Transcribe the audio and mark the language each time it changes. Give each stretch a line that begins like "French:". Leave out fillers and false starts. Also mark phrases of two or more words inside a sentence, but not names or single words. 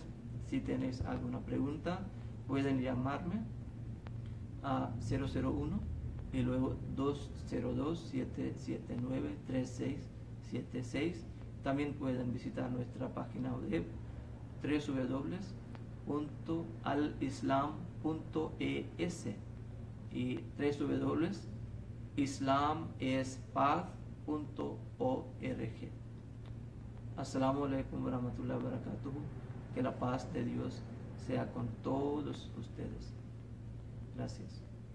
Spanish: Si tenéis alguna pregunta, pueden llamarme a 001 y luego 202-779-3676. También pueden visitar nuestra página web www.alislam.es y www.islamespaz.org.
Arabic: السلام عليكم ورحمة الله وبركاته.
Spanish: Que la paz de Dios sea con todos ustedes. Gracias.